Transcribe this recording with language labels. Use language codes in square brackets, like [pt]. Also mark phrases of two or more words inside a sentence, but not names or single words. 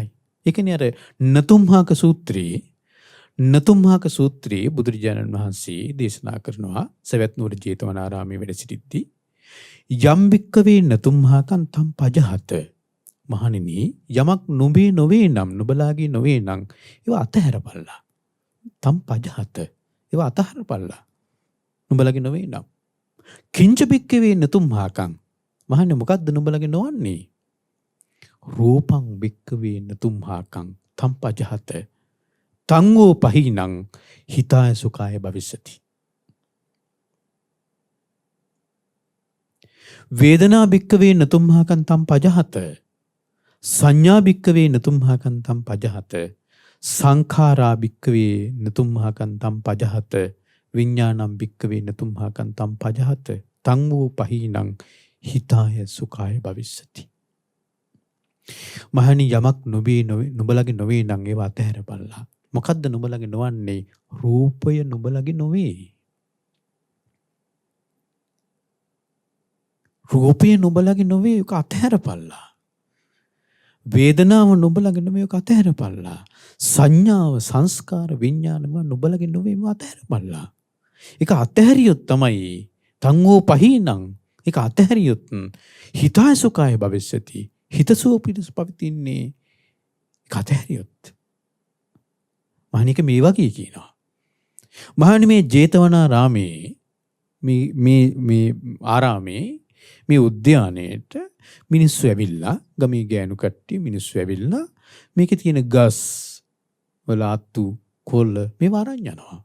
[si] ඒ කියන්නේ අර නතුම්හාක සූත්‍රයේ බුදුරජාණන් වහන්සේ දේශනා කරනවා සවැත් නුවර ජේතවනාරාමයේ වැඩ සිටිද්දී [pi] යම් භික්කවේ නතුම්හාකං තම් පජහත. [si] මහණෙනි යමක් නොවේ නම් නුඹලාගේ නොවේ නම් ඒවා අතහැරපල්ලා. [pi] තම් පජහත [si] ඒවා අතහැරපල්ලා. නුඹලාගේ නොවේ නම්. [pi] කිංච භික්කවේ නතුම්හාකං. [si] මහණෙනි මොකද්ද නුඹලාගේ නොවන්නේ? [pi] රූපං භික්කවේ නතුම්හාකං තම් පජහත. තංගෝ පහිනං හිතාය සුඛාය භවිස්සති. වේදනා භික්කවේ නතුම්හාකං තම් පජහත. සංඥා භික්කවේ නතුම්හාකං තම් පජහත. සංඛාරා භික්කවේ නතුම්හාකං තම් පජහත. විඥානම් භික්කවේ නතුම්හාකං තම් පජහත. තං වූ පහිනං හිතාය සුඛාය භවිස්සති. [si] මහණනි යමක් නුඹලගේ නොවේ නම් ඒව අතහැරපල්ලා. මොකද්ද නුඹලගේ නොවන්නේ? රූපය නුඹලගේ නොවේ. රූපය නුඹලගේ නොවේ ඒක අතහැරපල්ලා. වේදනාව නුඹලගේ නොවේ ඒක අතහැරපල්ලා. සංඥාව සංස්කාර විඥානම නුඹලගේ නොවේ ඒක අතහැරපල්ලා. ඒක අතහැරියොත් තමයි [pi] තංගෝ පහිනං [si] ඒක අතහැරියොත් [pi] හිතාය සුඛාය භවිෂ්‍යති. [si] හිතසුව පිණිස පවතින්නේ ඒක අතහැරියොත්. මහණික මේ වගේ කියනවා. මහණනි මේ ජේතවනාරාමේ මේ ආරාමේ මේ උද්‍යානයේට මිනිස්සු ඇවිල්ලා ගමේ ගෑනු කට්ටිය මිනිස්සු ඇවිල්ලා මේකේ තියෙන ගස් වල අතු කොළ මේවා අරන් යනවා.